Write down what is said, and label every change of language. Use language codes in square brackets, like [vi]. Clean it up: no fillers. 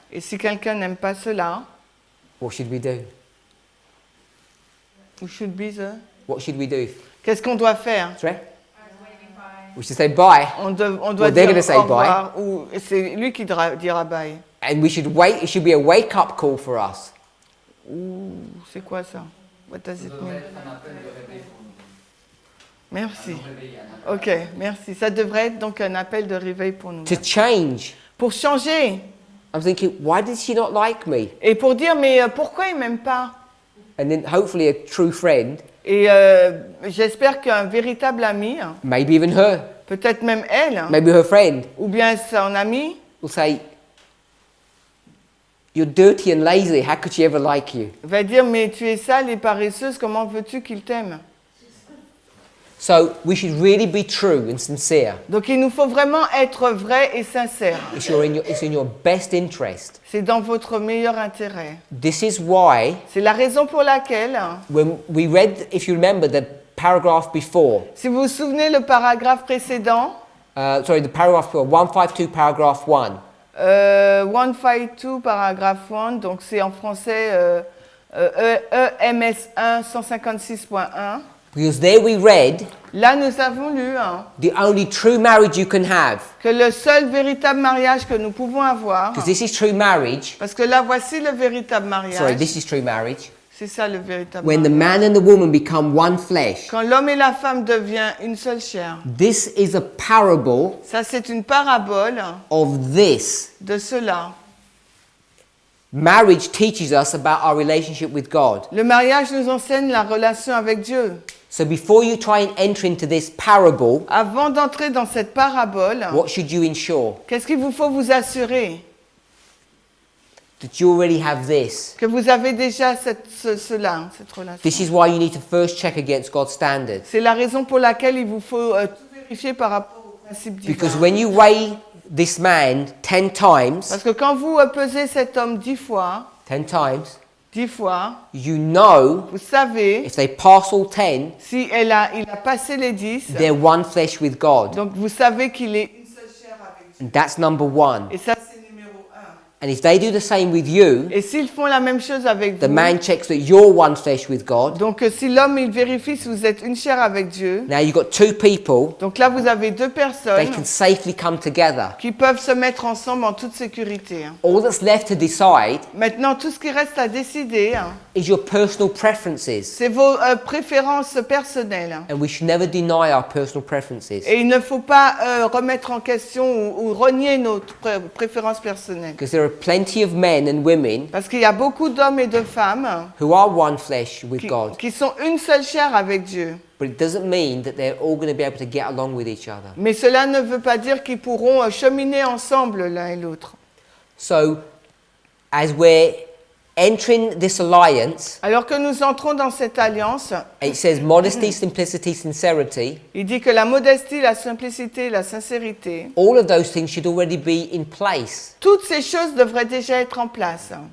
[fr] Et si quelqu'un n'aime pas cela, [en] what should we do? we should be the... What should we do? [fr] Qu'est-ce qu'on doit faire? [en] Sorry? We should say bye, [fr] On doit [en] Well, they're [fr] dire [en] gonna say [fr] au revoir, ou c'est lui qui dira bye. [en] and we should wait. It should be a wake-up call for us. [fr] Ou c'est quoi ça? [en] What does it [fr] Ça devrait [en] mean? [fr] être un appel de réveil pour nous. Merci. Un réveil, un appel. Ok, merci. Ça devrait être donc un appel de réveil pour nous. [en] To change. [fr] Pour changer. [en] I'm thinking, why did she not like me? [fr] Et pour dire, mais pourquoi il m'aime pas? [en] And then hopefully a true friend, [fr] Et j'espère qu'un véritable ami, [en] maybe even her, [fr] peut-être même elle, [en] maybe her friend, [fr] ou bien son ami, [en] will say, "You're dirty and lazy. How could she ever like you?" [fr] va dire, mais tu es sale et paresseuse, comment veux-tu qu'il t'aime? [en] So we should really be true and sincere. [fr] Donc il nous faut vraiment être vrai et sincère. [en] It's in your best interest. [fr] C'est dans votre meilleur intérêt. [en] This is why [fr] C'est la raison pour laquelle, [en] when we read, if you remember the paragraph before, [fr] si vous vous souvenez le paragraphe précédent, [en] the paragraph before, 152 paragraph 1, [fr] 152 paragraphe 1, donc c'est en français EMS 1 156.1. [en] Because there we read, [fr] Là, nous avons lu [en] the only true marriage you can have, [fr] que le seul véritable mariage que nous pouvons avoir, [en] because this is true marriage. [fr] parce que là, voici le véritable [en] Sorry, [fr] mariage. [en] this is true marriage. [fr] C'est ça le véritable [en] When the [fr] mariage. [en] man and the woman become one flesh. [fr] Quand l'homme et la femme deviennent une seule chair. [en] This is a parable [fr] Ça, c'est une parabole [en] of this. [fr] de cela. [en] Marriage teaches us about our relationship with God. [fr] Le mariage nous enseigne la relation avec Dieu. [en] So before you try and enter into this parable, [fr] Avant d'entrer dans cette parabole, [en] what should you ensure? [fr] qu'est-ce qu'il vous faut vous assurer? [en] That you already have this. [fr] Que vous avez déjà cette relation. [en] This is why you need to first check against God's standards. [fr] C'est la raison pour laquelle il vous faut tout vérifier par rapport au principe divin. [en] Because when you weigh this man 10 times, [fr] Parce que quand vous pesez cet homme 10 fois, 10 fois, you vous savez, [en] if they pass all 10, [fr] si il a passé les 10, [en] they're one flesh with God. [fr] donc vous savez qu'il est une seule chair avec Dieu. [en] And that's number one. [fr] Et ça, c'est numéro 1. [en] And if they do the same with you, [fr] Et s'ils font la même chose avec [en] the [fr] vous, [en] man checks that you're one flesh with God. [fr] donc si l'homme il vérifie si vous êtes une chair avec Dieu, [en] Now you've got two people, [fr] donc là vous avez deux [en] they [fr] personnes [en] can safely come together. [fr] qui peuvent se mettre ensemble en toute sécurité. [en] All that's left to decide [fr] Maintenant, tout ce qui reste à décider, [en] is your personal preferences. [fr] c'est vos préférences personnelles. [en] And we should never deny our personal preferences. [fr] Et il ne faut pas remettre en question ou renier nos préférences personnelles. [en] Because there are plenty of men and women [fr] Parce qu'il y a beaucoup d'hommes et de femmes [en] who are one flesh with God. [fr] qui sont une seule chair avec Dieu. [en] But it doesn't mean that they're all going to be able to get along with each other. [fr] Mais cela ne veut pas dire qu'ils pourront cheminer ensemble l'un et l'autre. [en] So, as we're entering this alliance, [fr] Alors que nous entrons dans cette alliance, [en] it says modesty, simplicity, sincerity. [fr] il dit que la modestie, la simplicité, la sincérité, [en] All of those things should already be in place. [fr] toutes ces choses devraient déjà être en place.